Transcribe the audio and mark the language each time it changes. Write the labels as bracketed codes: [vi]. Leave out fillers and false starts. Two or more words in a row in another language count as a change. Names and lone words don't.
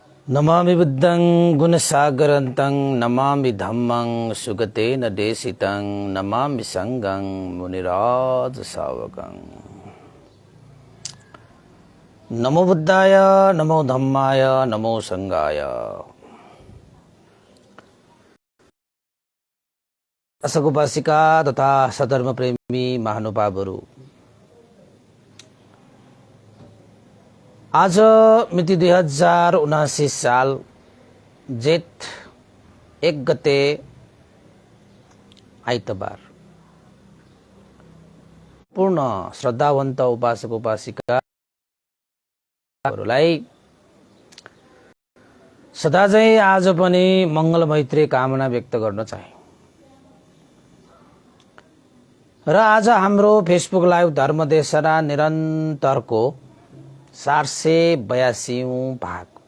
[pi] नमामि बुद्धं गुणसागरन्तं नमामि धम्मं सुगतेन देशितं नमामि संघं मुनिराज सावकं। नमो बुद्धाय नमो धम्माय नमो संघाय। [ne] उपासक उपासिका तथा सधर्म प्रेमी महानुभावहरू, आज मिति 2079 साल जेठ 1 गते आइतबार पूर्ण श्रद्धावन्त उपासक उपासिकाहरूलाई सदा चाहिँ आज पनि मंगल मैत्री कामना व्यक्त गर्न चाहे र आज हाम्रो फेसबुक लाइभ धर्मदेशना निरन्तरको 482औं भाग।